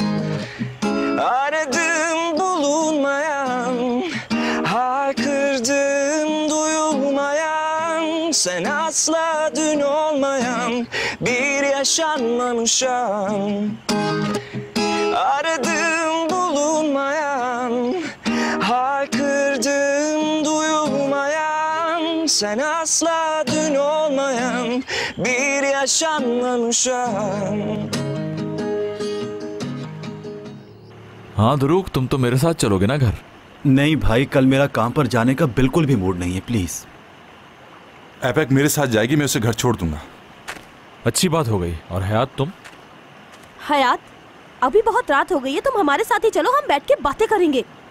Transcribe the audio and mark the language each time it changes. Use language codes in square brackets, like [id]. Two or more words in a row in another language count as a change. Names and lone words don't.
[tr] Aradım bulunmayan, haykırdım duyulmayan, sen asla dün olmayan bir yaşanmamış an. Aradım bulunmayan, haykırdım duyulmayan, sen asla dün olmayan bir yaşanmamış an. [hi] हाँ ध्रुव, तुम तो मेरे साथ चलोगे ना घर? नहीं भाई, कल मेरा काम पर जाने का बिल्कुल भी मूड नहीं है, प्लीज। एपेक मेरे साथ जाएगी, मैं उसे घर छोड़ दूंगा। अच्छी बात हो गई। और हयात तुम? हयात, अभी बहुत रात हो गई है, तुम हमारे साथ ही चलो, हम बैठ के बातें करेंगे।